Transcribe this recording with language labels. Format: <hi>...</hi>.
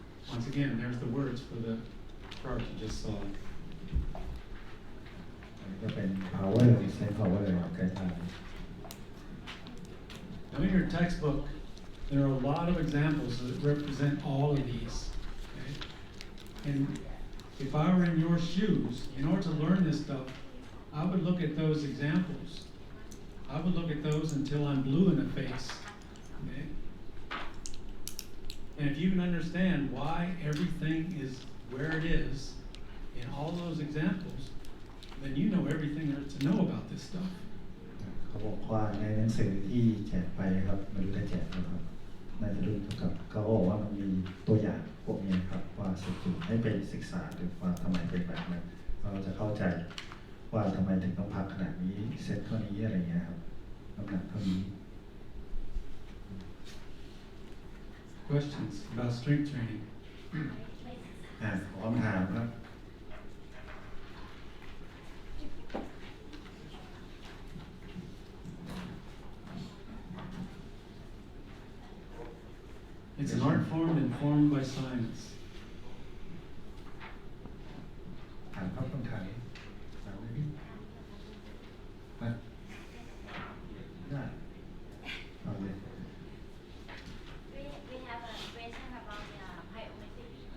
<en>Once again, there's the words for the chart you just saw.</en> <th>อันนี้ก็เป็น power ใช้ power ครับใกล้ทาง</th> <en>Now in your textbook, there are a lot of examples that represent all of these. Okay? And if I were in your shoes, in order to learn this stuff, I would look at those examples. I would look at those until I'm blue in the face. Okay? And if you can understand why everything is where it is in all those examples, then you know everything there is to know about this stuff.</en> <th>เขาบอกว่าในหนังสือที่แจกไปครับไม่รู้ได้แจกหรือเปล่าน่าจะรู้ครับเขาบอกว่ามันมีตัวอย่างพวกนี้ครับว่าสุดให้ไปศึกษาดูว่าทำไมเป็นแบบนั้นเราจะเข้าใจว่าทำไมถึงต้องพักขนาดนี้เซตเท่านี้อะไรเงี้ยครับน้ำหนักเท่านี้</th> <en>Questions about strength training?</en> <th>ขอคำถามครับ</th> <en>It's an art form informed by science.</en> <th>ถามครับคนไทยถามได้ไหมได้เอาเลย</th> <en>We have a question about the biometric.</en>